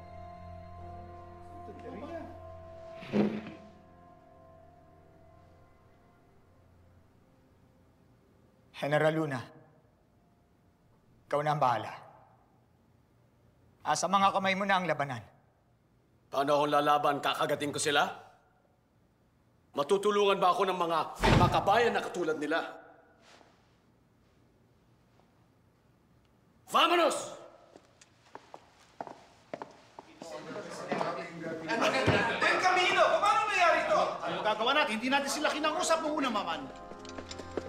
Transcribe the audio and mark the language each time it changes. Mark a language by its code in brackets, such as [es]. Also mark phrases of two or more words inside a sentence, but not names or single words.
[tl] General Luna, ikaw na ang bahala. Sa mga kamay mo na ang labanan. Paano akong lalaban? Kakagating ko sila? Matutulungan ba ako ng mga makabayan na katulad nila? [es] Vamonos! Buen Camino! [tl] Paano nangyari ito? Ano gagawa natin? Hindi natin sila kinausap noong una, Maman.